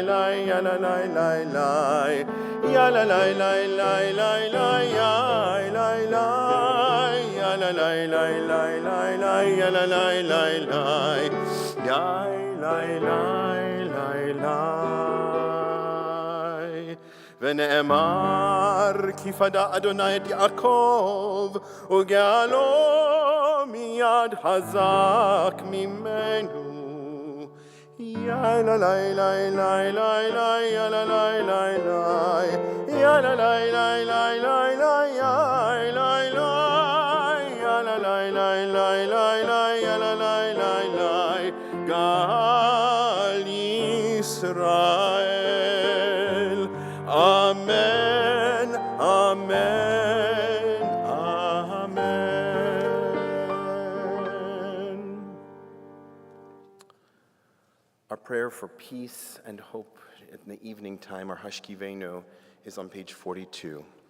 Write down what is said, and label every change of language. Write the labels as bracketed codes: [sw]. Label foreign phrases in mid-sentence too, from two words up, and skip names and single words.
[he] ya la la la la, ya la la la la la la, ya la la, ya la la la la la la, ya la la la la, ya la la la la. ונאמר כי פדה אדוני את יעקב וגאלו מיד חזק ממנו. יא לה לה לה לה לה לה יא לה לה לה לה יא לה לה לה לה לה לה יא לה לה יא לה לה לה לה לה לה יא לה לה לה לה גאל ישראל. [en] Amen, amen, amen. Our prayer for peace and hope in the evening time, our Hashkivenu, is on page 42.